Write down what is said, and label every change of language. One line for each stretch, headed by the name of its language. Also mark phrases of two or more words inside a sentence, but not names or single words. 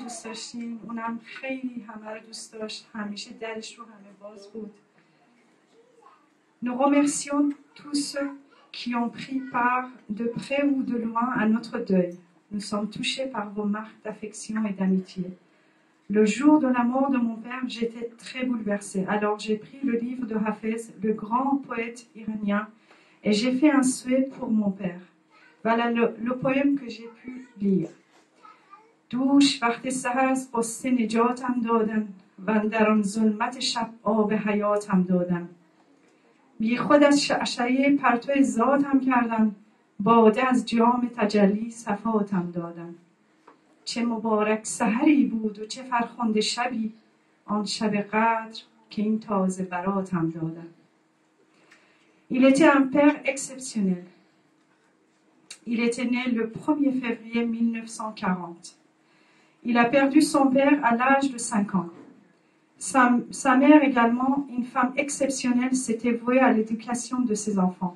Persian: دوست داشتیم. اونم خیلی همه رو دوست داشت، همیشه درش رو همه باز بود.
French: Nous remercions tous ceux qui ont pris part de près ou de loin à notre deuil. Nous sommes touchés par vos marques d'affection et d'amitié. Le jour de la mort de mon père, j'étais très bouleversée. Alors j'ai pris le livre de Hafez, le grand poète iranien, et j'ai fait un souhait pour mon père. Voilà le poème que j'ai pu lire.
Persian: دوش وقت سحر از غصه نجاتم دادن و در آن ظلمت شب آب حیاتم دادن. بی خود از شعشعه پرتو ذاتم کردن، باده از جام تجلی صفاتم دادن. چه مبارک سحری بود و چه فرخنده شبی، آن شب قدر که این تازه براتم دادن.
French: Il était un père exceptionnel. Il était né le 1er février 1940. Il a perdu son père à l'âge de 5 ans. Sa mère également, une femme exceptionnelle, s'était vouée à l'éducation de ses enfants.